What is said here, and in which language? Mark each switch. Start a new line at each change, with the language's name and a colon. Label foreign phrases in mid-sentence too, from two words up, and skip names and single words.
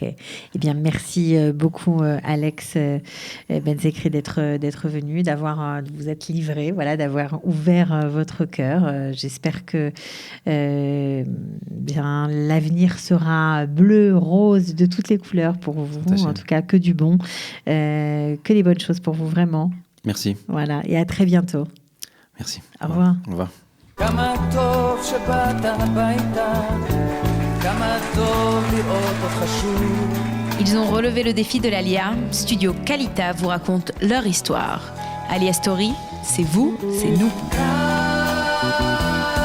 French: Eh bien, merci beaucoup, Alex Ben-Zekri, d'être venu, de vous être livré, voilà, d'avoir ouvert votre cœur. J'espère que bien l'avenir sera bleu, rose, de toutes les couleurs pour vous. En tout cas, que du bon, que des bonnes choses pour vous, vraiment. Merci. Voilà, et à très bientôt. Merci. Au revoir. Au revoir.
Hebrew: כמה טוב שבאת הביתה, כמה טוב לראות אותך שוב.
French: Ils ont relevé le défi de l'Alia. Studio Kalita vous raconte leur histoire. Alia Story, c'est vous, c'est nous.